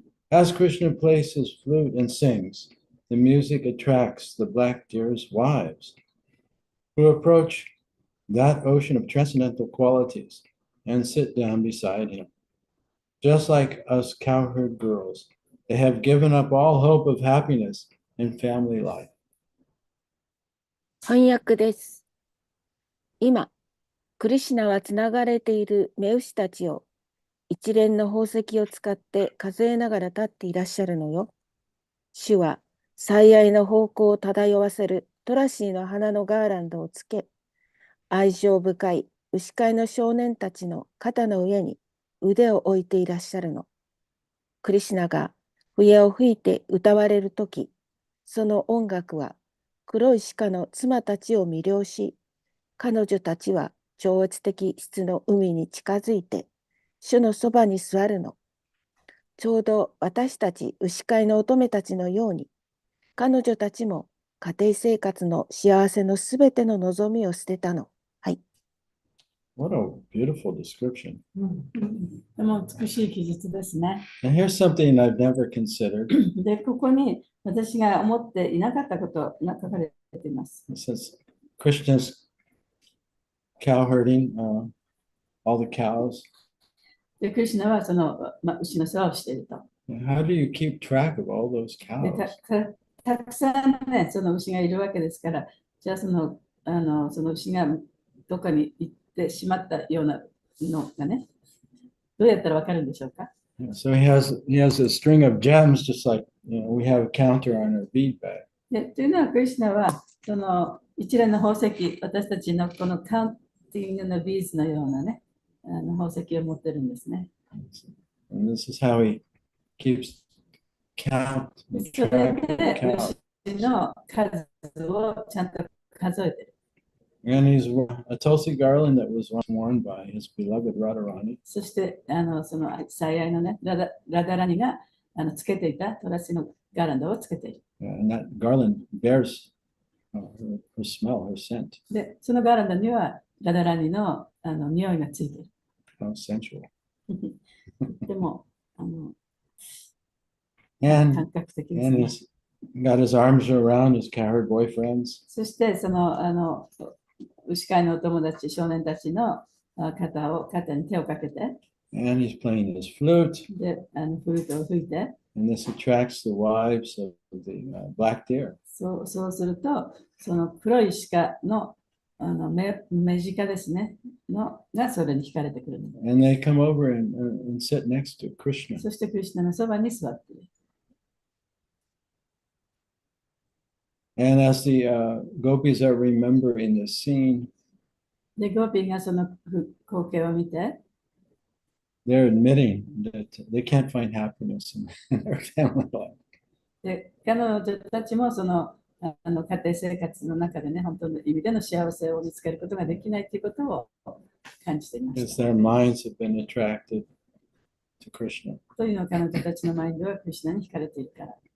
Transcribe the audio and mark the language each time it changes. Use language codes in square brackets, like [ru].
[en] As Krishna plays his flute and sings, the music attracts the black deer's wives, who approach that ocean of transcendental qualities and sit down beside him. Just like us cowherd girls, they have given up all hope of happiness in family life. [ja] 翻訳です。今、クリシュナはつながれている目牛たちを一連の宝石を使って数えながら立っていらっしゃるのよ。主は最愛の方向を漂わせるトラシーの花のガーランドをつけ、愛情深い牛飼いの少年たちの肩の上に腕を置いていらっしゃるの。クリシュナが笛を吹いて歌われるとき、その音楽は黒い鹿の妻たちを魅了し、彼女たちは超越的質の海に近づいて、主のそばに座るの。ちょうど私たち牛飼いの乙女たちのように、彼女たちも家庭生活の幸せのすべての望みを捨てたの。はい。 [en] What a beautiful description. [ja] でも美しい記述ですね。 [en] And here's something I've never considered. [ja] で、ここに私が思っていなかったことが書かれています。 [en] It says Krishna's cow herding, all the cows. [ja] で、クリシュナはその、牛の世話をしていると。 [en] How do you keep track of all those [ja] で [en] cows? [ja] たくさんね、その牛がいるわけですから、じゃあその牛がどこに行ってしまったようなのがね、どうやったらわかるんでしょうか。 [en] So he has a string of gems, just like we have a counter on our bead bag. [ja] でというのは、クリシュナはその一連の宝石、私たちのこのカウンティングのビーズのようなね、宝石を持ってるんですね。 [en] And this is how he keeps count [ja] それ [en] track of the cows. [ja] 牛の数をちゃんと数えてる。 [en] And he's a tulsi garland that was once worn by his beloved Radharani. [ja] そしてその最愛のね、ラダラニがつけていたトラシのガーランドをつけている。 [en] And that garland bears her smell, her scent. [ja] で、そのガーランドにはラダラニの匂いがついている。 [en] How sensual. [ja] でも、 [en] And [ja] 感覚的です [en] and [ja] ね。 [en] he's got his arms around his cowherd boyfriends. [ja] そしてその牛飼いのお友達、少年たちの肩に手をかけて、 [en] And he's playing his flute. [ja] で、フルートを吹いて、 [en] And this attracts the wives of the black deer. [ja] そうすると、その黒い鹿の目近ですね。がそれに惹かれてくるので。 [en] And they come over and sit next to Krishna. [ja] そしてクリシュナのそばに座っている。 [en] And as the gopis are remembering the scene, [ja] で、ゴーピーがその光景を見て、 [en] they're admitting that they can't find happiness in their family life. [ja] で、彼女たちもその家庭生活の中でね、本当の意味での幸せを見つけることができないということを感じていま [en] Because [ja] した。 [en] their minds have been attracted to Krishna. [ja] というのは彼女たちのマインドはクリシュナに惹かれているから。